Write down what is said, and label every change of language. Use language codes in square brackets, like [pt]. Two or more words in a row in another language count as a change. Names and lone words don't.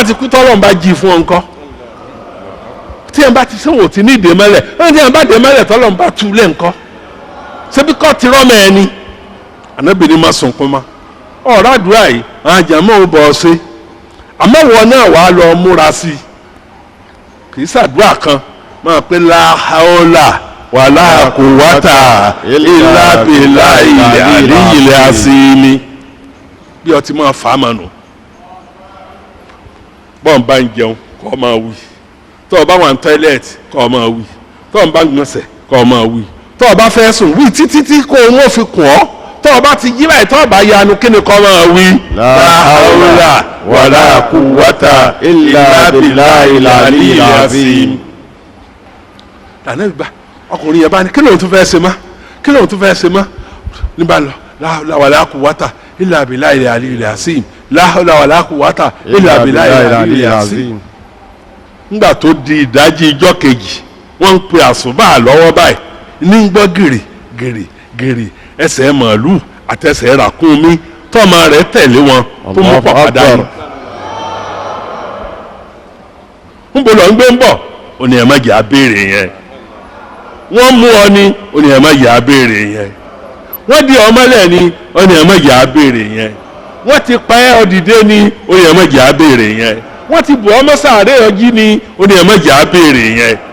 [yo] ti kú tọ́lọ́ ń bá jí fún ọ ńkọ́ tí ẹ̀ bá ti sẹ́wọ̀n tí ní ìdè mẹ́lẹ̀ ẹ̀ tí ẹ̀ bá dè mẹ́lẹ̀ tọ́lọ́ ń bá tu lé ńkọ́ ṣebí kọ́ ti rọ́ mẹ́ẹ̀ ni ànábì ní má sunkún má ọ̀rọ̀ àdúrà yìí àwọn àjàmọ́ ò bọ̀ ọ́ sí àmọ́ wọn náà wàá lọ múra sí i kì í ṣàdúrà kan máa pé [ar] لا حول ولا قوة إلا بالله العلي العظيم [yo] bí ọtí máa fà á mà nù bọ́n bá ń jẹun kọ́ máa wí tọ́ ọ bá wà ní tọ́ílẹ̀tì kọ́ máa wí tọ́ ọ bá ń gbọ̀nsẹ̀ kọ́ máa wí tọ́ ọ bá fẹ́ sùn wí títí tí kò wọ́n fi kùn ọ́ tọ́ ọ bá ti jí báyìí tọ́ ọ bá yanu kí ni kọ́ máa wí. [ar] لا حول ولا قوة إلا بالله العلي العظيم. [yo] lànà ìgbà ọkùnrin yẹn bá ní kí lóun tún fẹ́ ṣe má kí lóun tún fẹ́ ṣe má nígbà lọ [ar] لا حول ولا قوة إلا بالله العلي العظيم لا حول ولا قوة إلا بالله العلي العظيم. [yo] nígbà tó di ìdájí ijọ́ kejì wọ́n ń pe àsùbà lọ́wọ́ báyìí ní gbọ́ gìrì gìrì gìrì ẹsẹ̀ màálù àtẹsẹ̀ ràkúnmí tọ́mọ rẹ̀ tẹ̀lé wọn tó mú pọ̀ padà yìí. ń bọ̀ lọ ń gbé ń bọ̀ ó ní ẹ̀ má jẹ́ abéèrè yẹn wọ́n mú ọ ní ó ní ẹ̀ má jẹ́ abéèrè yẹn wọ́n di ọmọlẹ̀ ní ó ní ẹ̀ má jẹ́ abéèrè yẹn wọ́n ti pa ẹ́ ọ̀dìdé ní ó ní ẹ̀ má jẹ́ abéèrè yẹn wọ́n ti bù ọmọ sàárè ọjí ní ó ní ẹ̀ má jẹ́ abéèrè yẹn.